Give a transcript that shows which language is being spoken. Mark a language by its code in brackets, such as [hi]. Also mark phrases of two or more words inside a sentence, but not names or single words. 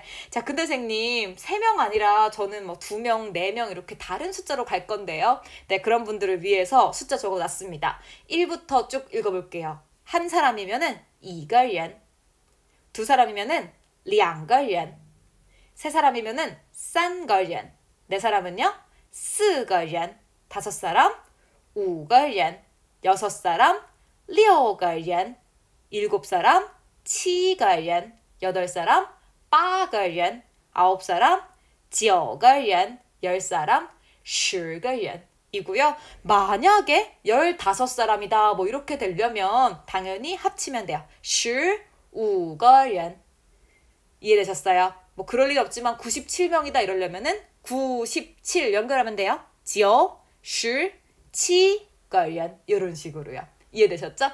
[ko] 자, 근데 선생님 3명 아니라 저는 뭐 2명, 4명 이렇게 다른 숫자로 갈 건데요. 네, 그런 분들을 위해서 숫자 적어놨습니다. 1부터 쭉 읽어볼게요. 한 사람이면은 [zh] 2个人, [ko] 두 사람이면은 [zh] 2 个人, [ko] 세 사람이면은 [zh] 3 个人, [ko] 네 사람은요 [zh] 4 个人, [ko] 5사람 [zh] 5个人, [ko] 6사람 [zh] 6个人, [ko] 7사람 [zh] 7个人, [ko] 8사람 [zh] 8个人, [ko] 9사람 [zh] 9个人, [ko] 10사람 [zh] 10个人 [ko] 이고요. 만약에 15사람이다 뭐 이렇게 되려면 당연히 합치면 돼요. [zh] 15 个人. [ko] 이해되셨어요? 뭐 그럴 일 없지만 97명이다 이러려면은 97 연결하면 돼요. [zh] 9, 10, 7 个人 [ko] 이런 식으로요. 이해되셨죠?